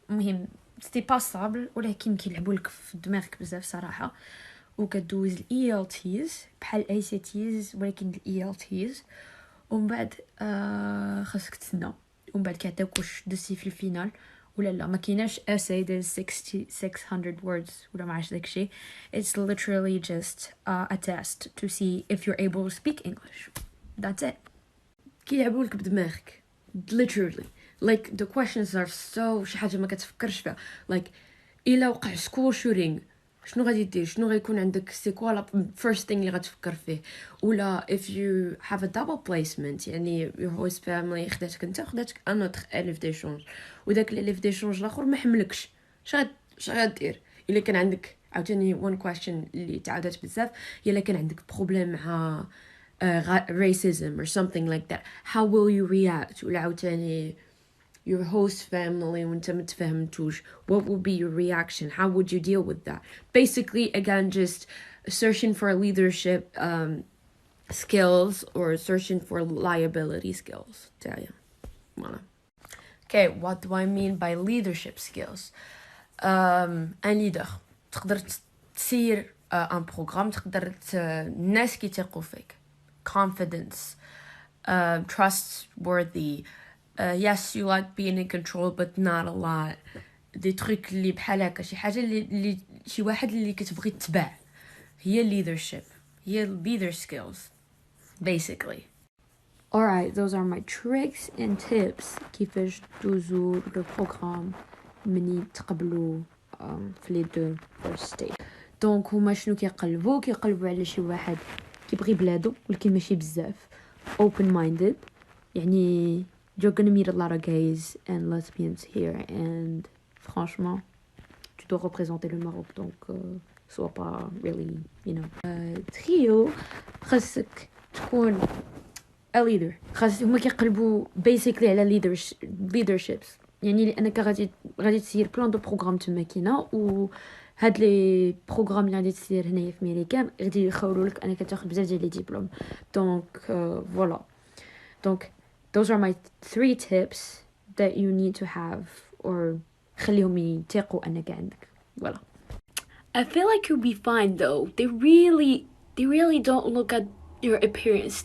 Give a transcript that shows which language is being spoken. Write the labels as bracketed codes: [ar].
[ar] المهم سيتي باسابل، ولكن كيلعبوا لك في دماغك بزاف صراحه. وكدوز ال ELTs بحال ACTs ولكن ال ELTs، ومن بعد خاصك تسنى، ومن بعد كيعطيوك واش دزتي في الفينال ولا لا. ما كايناش essay ديال 600 words ولا ما عرفتش داكشي. [en] it's literally just a test to see if you're able to speak English. that's it. [ar] كيلعبوا لك بدماغك [en] literally. like the questions are so [ar] شي حاجة ما كتفكرش فيها. like إلا وقع school shooting شنو غادي دير؟ شنو غيكون عندك؟ سي كوا لا [en] first thing [ar] اللي غتفكر فيه؟ ولا [en] if you have a double placement [ar] يعني [en] your host family [ar] خداتك انت خداتك ان اوتر الف ديشونج وداك الالف ديشونج الاخر ما حملكش، اش غادير؟ الا كان عندك عاوتاني [en] one question [ar] اللي تعاودت بزاف هي الا كان عندك بروبليم مع [en] racism or something like that, how will you react؟ [ar] ولا عاوتاني [en] your host family [ar] وانت متفاهمتوش, [en] what will be your reaction? How would you deal with that? Basically, again, just searching for leadership skills or searching for liability skills. Okay, what do I mean by leadership skills? [fr] Un leader [ar] تقدر تسير [fr] un programme, [ar] تقدر الناس كيثقوا فيك, [en] confidence, trustworthy. Yes, you like being in control, but not a lot. [ar] دي تروك اللي بحال هكا, شي حاجه اللي شي واحد اللي كتبغي تتبع, هي leadership, هي leader skills basically. [en] Alright, those are my tricks and tips [ar] كيفاش دوزو [fr] le programme [ar] مني تقبلوا في لي دو [en] first stage. [ar] دونك هما شنو كيقلبوا على شي واحد كيبغي بلادو ولكن ماشي بزاف, [en] open minded, [ar] يعني [en] you're gonna meet a lot of gays and lesbians here, [ar] and [fr] franchement tu dois représenter le Maroc, donc sois pas [en] really, you know. [ar] trio خاصك تكون a leader, خاص هما كيقلبوا basically على leaderships, يعني لانك غادي تسير بلان دو بروغرام تما كاينه, و هاد لي بروغرام اللي غادي تسير هنايا في امريكا غادي يخولوا لك انك تاخذ بزاف ديال لي ديبلوم. دونك فوالا, دونك [en] those are my 3 tips that you need to have, or [ar] خليهم يتيقوا انك عندك. [fr] Voilà. [en] I feel like you'll be fine though. They really don't look at your appearance.